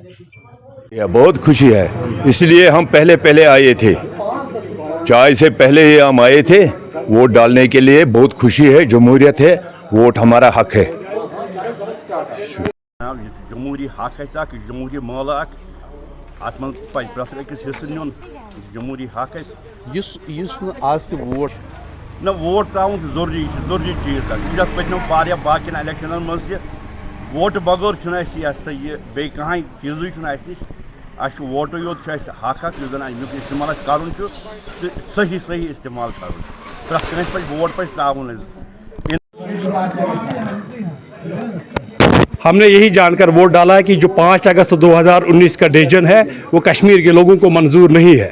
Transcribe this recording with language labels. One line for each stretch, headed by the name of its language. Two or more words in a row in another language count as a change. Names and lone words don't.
Urdu: بہت خوشی ہے، اس لیے ہم پہلے پہلے آئے تھے، چائے سے پہلے ہی ہم آئے تھے ووٹ ڈالنے کے لیے. بہت خوشی ہے، جمہوریت ہے، ووٹ ہمارا حق ہے. جمہوری حق ہے,
Kashmiri: जमहूरी माल अत मन प्रत अकिस हिस्स नुन
Urdu: جمہوری حق ہے آج ووٹ
Kashmiri: ना वोट त्राउन जरूरी चीज यह पत्म वारिया बाकी इलेक्शन मज वोट बगैर यह बे कह चीज़ नश वोट योत हक जन अमुक इस्तेमाल कर सही सही इस्तेमाल कर प्रत पे वोट पे त्राउन।
Urdu: ہم نے یہی جان کر ووٹ ڈالا ہے کہ جو 5 اگست 2019 کا ڈسیژن ہے وہ کشمیر کے لوگوں کو منظور نہیں ہے.